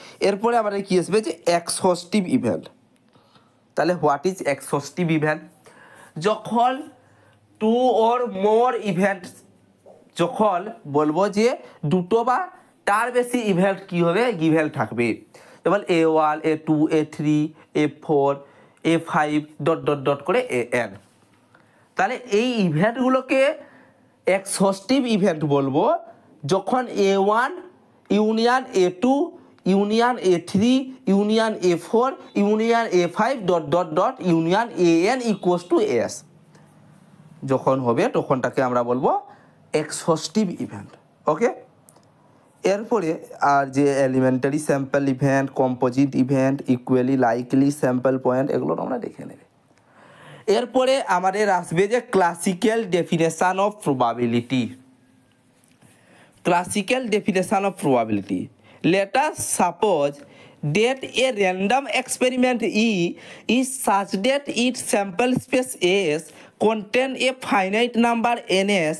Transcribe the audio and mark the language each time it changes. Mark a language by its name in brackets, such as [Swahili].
[Bangla] এরপরে আমাদের কি আসবে, যে এক্সহস্টিভ ইভেন্ট। তাহলে [English] what is exhaustive event, [Bangla] যখন [English] two or more event, [Bangla] যখন বলবো যে দুটো বা তার বেশি ইভেন্ট কি হবে, গিভেন থাকবে। যেমন A1 A2 A3 A4 A5 dot dot dot করে AN। তাহলে এই ইভেন্টগুলোকে এক্সহস্টিভ ইভেন্ট বলবো যখন A1 union A2 union A3 union A4 union A5 dot dot dot union AN equals to S যখন হবে তখনটাকে আমরা বলবো এক্সহস্টিভ ইভেন্ট। ওকে, এরপরে আর যে elementary sample event, composite event, equally likely sample point, এগুলো আমরা দেখে নেবে। এরপরে আমাদের আসবে যে classical definition of probability. [English] classical definition of probability, let us suppose that a random experiment E is such that its sample space S contain a finite number n